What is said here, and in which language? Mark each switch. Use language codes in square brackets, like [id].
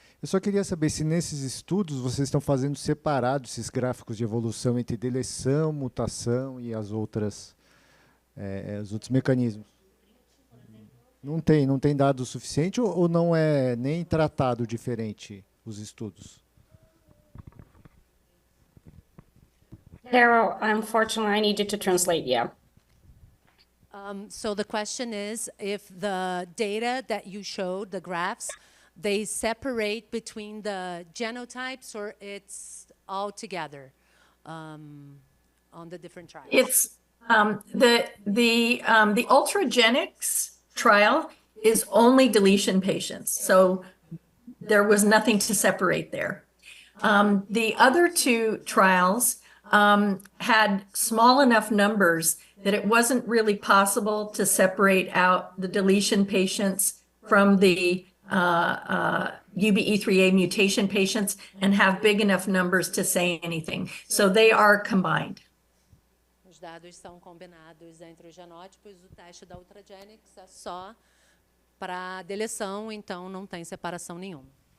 [pt] Eu só queria saber se nesses estudos vocês estão fazendo separados esses gráficos de evolução entre deleção, mutação e os outros mecanismos. Não tem dado o suficiente ou não é nem tratado diferente os estudos? [en] Carol, unfortunately, I need you to translate, yeah. So the question is, if the data that you showed, the graphs, they separate between the genotypes or it's all together on the different trials? It's the Ultragenics trial is only deletion patients, so there was nothing to separate there. The other two trials had small enough numbers that it wasn't really possible to separate out the deletion patients from the UBE3A mutation patients and have big enough numbers to say anything. So they are combined. [pt] Os dados são combinados entre os genótipos, o teste da Ultragenics é só para deleção, então não tem separação nenhuma.